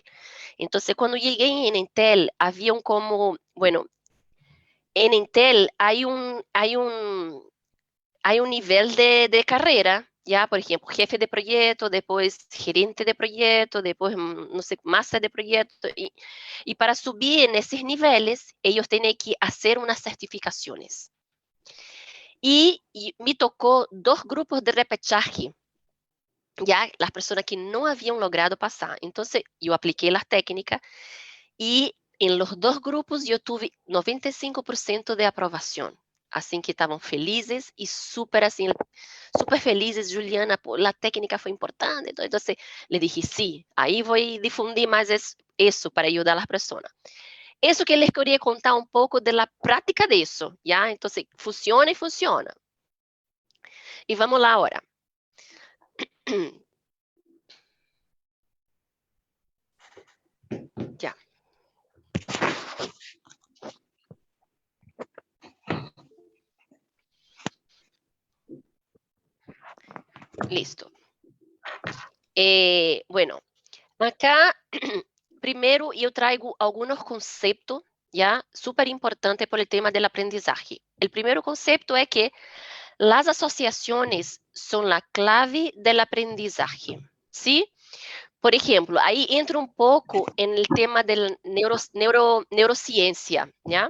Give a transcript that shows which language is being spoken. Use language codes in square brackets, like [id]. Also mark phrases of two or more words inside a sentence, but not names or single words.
[es] Entonces, cuando llegué en Intel, había bueno, en Intel hay un nivel de carrera, ya, por ejemplo, jefe de proyecto, después gerente de proyecto, después, no sé, máster de proyecto, y para subir en esos niveles, ellos tienen que hacer unas certificaciones. Y me tocó 2 grupos de repechaje, ya, las personas que no habían logrado pasar. Entonces, yo apliqué las técnicas y en los 2 grupos yo tuve 95% de aprobación. [pt] Assim que estavam felizes e super felizes, Juliana, a técnica foi importante. Então, [es] le dije, sí, [pt] aí vou difundir mais isso para ajudar as pessoas. Isso que les queria contar um pouco da prática disso, já? Então, funciona e funciona. E vamos lá agora. Já. [es] Listo. Bueno, acá, [pt] primeiro eu traigo alguns conceitos, já, super importante [es] por el tema del aprendizaje. El [pt] primeiro concepto é que [es] las asociaciones son la clave del aprendizaje, ¿sí? Por ejemplo, ahí entro un poco en el tema de la neurociencia, ¿ya?